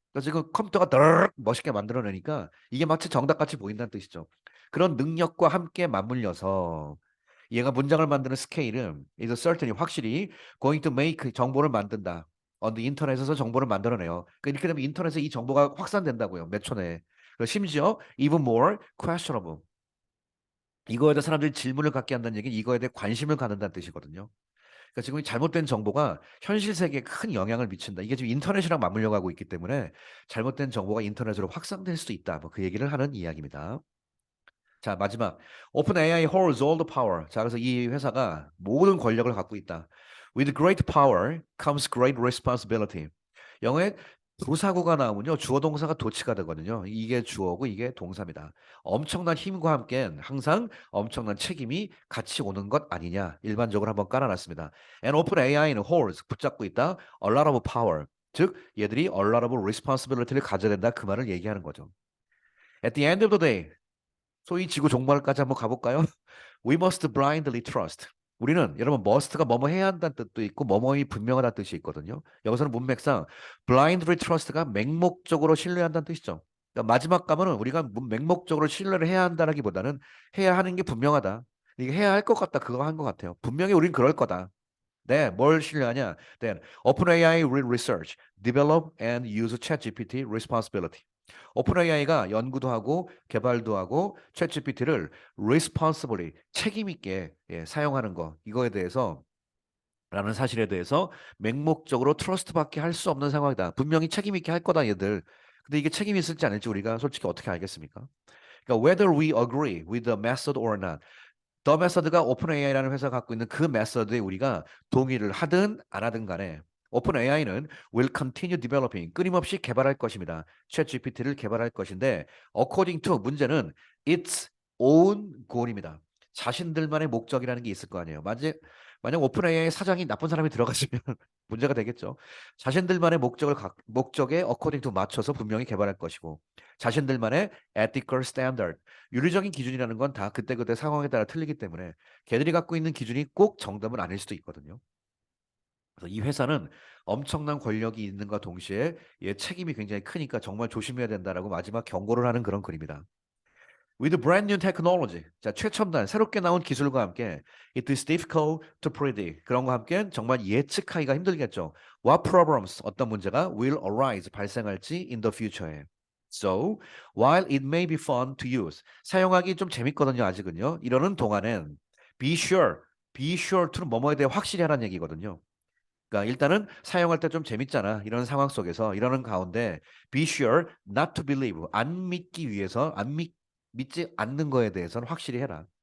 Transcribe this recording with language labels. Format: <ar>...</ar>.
<ko>그러니까 지금 컴퓨터가 더르륵 멋있게 만들어내니까 이게 마치 정답같이 보인다는 뜻이죠. 그런 능력과 함께 맞물려서 얘가 문장을 만드는 스케일은</ko> <en>is certainly</en> <ko>확실히</ko> <en>going to make</en> <ko>정보를 만든다. on the 인터넷에서 정보를 만들어내요. 그러니까 이렇게 되면 인터넷에 이 정보가 확산된다고요. 몇 초 내에. 그리고 심지어</ko> <en>even more questionable.</en> <ko>이거에 대해 사람들이 질문을 갖게 한다는 얘기는 이거에 대해 관심을 갖는다는 뜻이거든요. 그러니까 지금 이 잘못된 정보가 현실 세계에 큰 영향을 미친다. 이게 지금 인터넷이랑 맞물려 가고 있기 때문에 잘못된 정보가 인터넷으로 확산될 수도 있다. 뭐 그 얘기를 하는 이야기입니다. 자, 마지막.</ko> <en>OpenAI holds all the power.</en> <ko>자, 그래서 이 회사가 모든 권력을 갖고 있다.</ko> <en>With great power comes great responsibility.</en> <ko>영어에 부사구가 나오면요. 주어 동사가 도치가 되거든요. 이게 주어고 이게 동사입니다. 엄청난 힘과 함께 항상 엄청난 책임이 같이 오는 것 아니냐. 일반적으로 한번 깔아놨습니다. And OpenAI는 holds 붙잡고 있다.</ko> <en>A lot of power.</en> <ko>즉 얘들이</ko> <en>a lot of responsibility</en> <ko>를 가져야 된다. 그 말을 얘기하는 거죠.</ko> <en>At the end of the day,</en> <ko>소위 지구 종말까지 한번 가볼까요?</ko> <en>We must blindly trust.</en> <ko>우리는 여러분 must가 뭐뭐 해야 한다는 뜻도 있고 뭐뭐이 분명하다는 뜻이 있거든요. 여기서는 문맥상</ko> <en>blindly trust</en> <ko>가 맹목적으로 신뢰한다는 뜻이죠. 그러니까 마지막 가면은 우리가 맹목적으로 신뢰를 해야 한다라기보다는 해야 하는 게 분명하다. 이게 해야 할 것 같다. 그거 한 것 같아요. 분명히 우린 그럴 거다. 네, 뭘 신뢰하냐?</ko> <en>Then OpenAI will research, develop and use ChatGPT responsibility.</en> <ko>오픈AI가 연구도 하고 개발도 하고 챗GPT를 responsibly 책임 있게 사용하는 거 이거에 대해서 라는 사실에 대해서 맹목적으로 트러스트 받게 할 수 없는 상황이다. 분명히 책임 있게 할 거다 얘들. 근데 이게 책임 있을지 아닐지 우리가 솔직히 어떻게 알겠습니까? 그러니까</ko> <en>whether we agree with the method or not.</en> <ko>더 메서드가 오픈AI라는 회사가 갖고 있는 그 메서드에 우리가 동의를 하든 안 하든 간에 오픈AI는</ko> <en>will continue developing</en> <ko>끊임없이 개발할 것입니다. 챗GPT를 개발할 것인데 according to 문제는</ko> <en>its own goal</en> <ko>입니다. 자신들만의 목적이라는 게 있을 거 아니에요. 만약 오픈AI 사장이 나쁜 사람이 들어갔으면 문제가 되겠죠. 자신들만의 목적에 according to 맞춰서 분명히 개발할 것이고 자신들만의</ko> <en>ethical standard</en> <ko>윤리적인 기준이라는 건 다 그때그때 상황에 따라 틀리기 때문에 걔들이 갖고 있는 기준이 꼭 정답은 아닐 수도 있거든요. 그래서 이 회사는 엄청난 권력이 있는과 동시에 얘 책임이 굉장히 크니까 정말 조심해야 된다라고 마지막 경고를 하는 그런 글입니다.</ko> <en>With brand new technology,</en> <ko>자 최첨단 새롭게 나온 기술과 함께 it is difficult to predict 그런 거 함께 정말 예측하기가 힘들겠죠.</ko> <en>What problems</en> <ko>어떤 문제가</ko> <en>will arise</en> <ko>발생할지</ko> <en>in the future에. So, while it may be fun to use,</en> <ko>사용하기 좀 재밌거든요, 아직은요. 이러는 동안엔 be sure to는 뭐뭐에 대해 확실히 하라는 얘기거든요. 그러니까 일단은 사용할 때 좀 재밌잖아. 이런 상황 속에서 이러는 가운데</ko> <en>be sure not to believe</en> <ko>안 믿기 위해서 믿지 않는 거에 대해서는 확실히 해라.</ko>